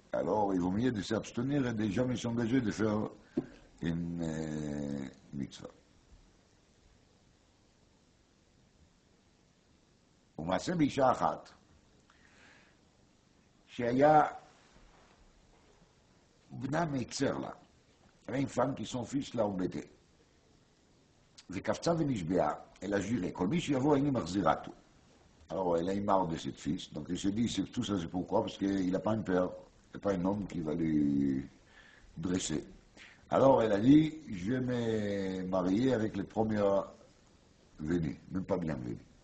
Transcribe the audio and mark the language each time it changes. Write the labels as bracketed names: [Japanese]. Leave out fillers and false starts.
[French] Alors il vaut mieux de s'abstenir et de jamais s'engager de faire une mitzvah. [Hebrew] ומעשה באישה אחת, שהיה בנה מיצר לה, [French] une femme qui son fils l'a embêté. [Hebrew] וקפצה ונשבעה, [French] elle a juré, [Hebrew] כל מי שיבוא איני מחזירה tout. [French] Alors elle a eu marre de cette fils, donc elle s'est dit, tout ça c'est pourquoi? Parce qu'il n'a pas un père, il n'a pas un homme qui va lui dresser. Alors elle a dit, je vais me marier avec les premiers venus, même pas bien venus.